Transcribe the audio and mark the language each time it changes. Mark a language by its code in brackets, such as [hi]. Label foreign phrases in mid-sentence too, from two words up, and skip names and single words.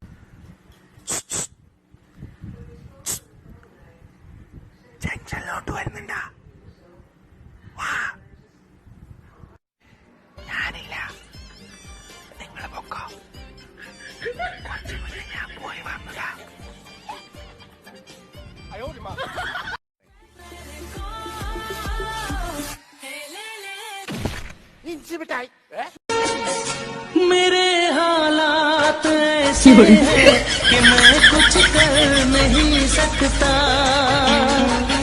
[ml] ജംഗ്ഷനിലോട്ട് വരുന്നുണ്ടാ? ഞാനില്ല, നിങ്ങൾ പൊക്കോ. കുറച്ച് മുന്നേ ഞാൻ പോയി വന്നതാ. [hi] मेरे हालात ऐसे हैं कि मैं कुछ कर नहीं सकता.